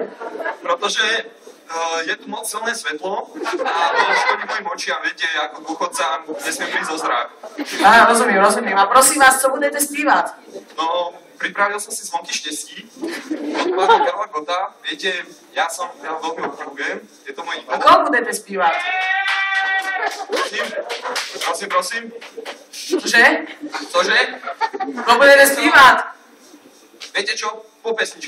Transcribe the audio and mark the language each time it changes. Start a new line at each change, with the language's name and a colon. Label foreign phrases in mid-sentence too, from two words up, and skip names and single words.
Slovak: Protože je tu moc silné svetlo a to škodí mojim očiam, viete, ako dôchodca nesmiem prísť o zrak.
Czech: Á, rozumím. A prosím vás, co budete zpívat?
Slovak: No, pripravil som si zvonky štestí od pána Karla Gota. Viete, ja veľmi obdivujem, je to môj
Czech: A
Slovak: idol.
Czech: koho budete zpívat?
Slovak: Prosím.
Czech: Cože? Cože? Koho budete zpívat?
Slovak: Viete čo? Po pesničke.